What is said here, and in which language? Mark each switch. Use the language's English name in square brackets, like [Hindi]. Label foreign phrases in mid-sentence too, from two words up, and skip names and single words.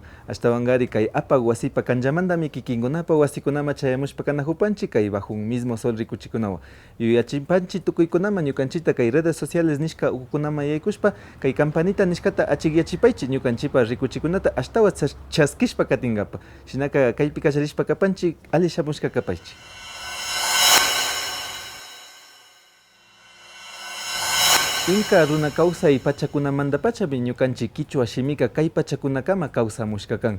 [Quechua] Ashtawangari kay apaq wasipa kanllamantami kikinkunapa wasikunama chayamushpa kana hupanchik kay bajo un mismo sol rikuchikunawan. Yuyachipanchik tukuykunama ñukanchita kay [Spanish] redes sociales [Quechua] nishka ukukunama yaykushpa kay campanita nishkata achikyachipaychik ñukanchipa rikuchikunata ashtawa chaskishpa katingapa. Shinaka kaypi kallarishpa kapanchik ali shamushka kapaychik. Inka runa kawsay pachakunamanta pachami ñukanchik kichwa shimika kay pachakunakama kawsamushkakan.